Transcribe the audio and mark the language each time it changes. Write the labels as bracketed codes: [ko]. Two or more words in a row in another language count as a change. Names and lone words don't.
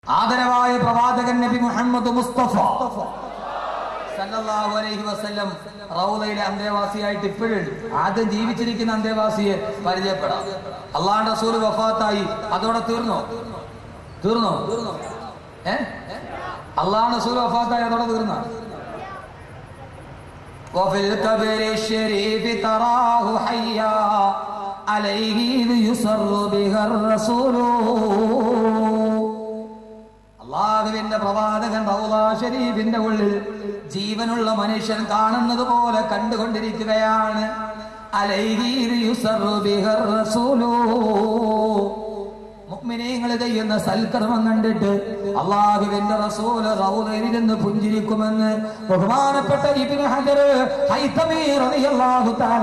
[ml] ആദരവായ പ്രവാചകൻ നബി മുഹമ്മദ് മുസ്തഫ [ar] صلى الله عليه وسلم [ml] റൗളയിലെ അന്തേവാസിയായിട്ട് ഇപ്പോഴും ആദ്യം ജീവിച്ചിരിക്കുന്ന അന്തേവാസിയെ പരിചയപ്പെടാം. അള്ളാഹുവിന്റെ റസൂൽ വഫാത്തായി, അതോടെ തീർന്നോ? അള്ളാഹുവിന്റെ റസൂൽ വഫാത്തായി, അതോടെ തീർന്നോ? [ar] وفي القبر الشريف تراه حيا عليه يسر بها الرسول. [ml] അള്ളാഹുവിന്റെ പ്രവാചകൻ റൗള ശരീഫിന്റെ ഉള്ളിൽ ജീവനുള്ള മനുഷ്യൻ കാണുന്നത് പോലെ കണ്ടുകൊണ്ടിരിക്കുകയാണ്. [ar] عليه يسر بها الرسول. [ml] മുഅ്മിനീങ്ങൾ ചെയ്യുന്ന സൽക്കർമ്മം കണ്ടിട്ട് അല്ലാഹുവിന്റെ റസൂൽ റൗളയിൽ നിന്ന് പുഞ്ചിരിക്കുമെന്ന് ബഹുമാനപ്പെട്ട ഇബ്നു ഹജർ ഹൈതമി [ar] رضي الله تعالى